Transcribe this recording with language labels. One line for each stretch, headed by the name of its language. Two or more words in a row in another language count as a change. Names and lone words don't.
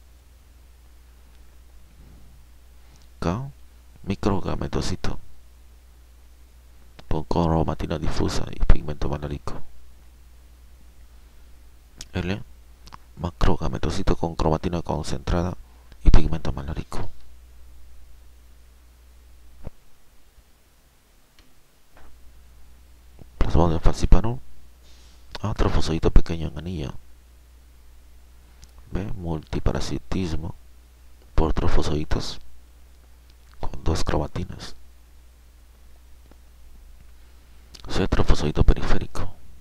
Spanish: K, microgametocito con cromatina difusa y pigmento malárico. L, macrogametocito con cromatina concentrada y pigmento malárico. Plasmodium falciparum. A, trofozoito pequeño en anillo. B, multiparasitismo por trofozoitos con 2 cromatinas. C, trofozoito periférico.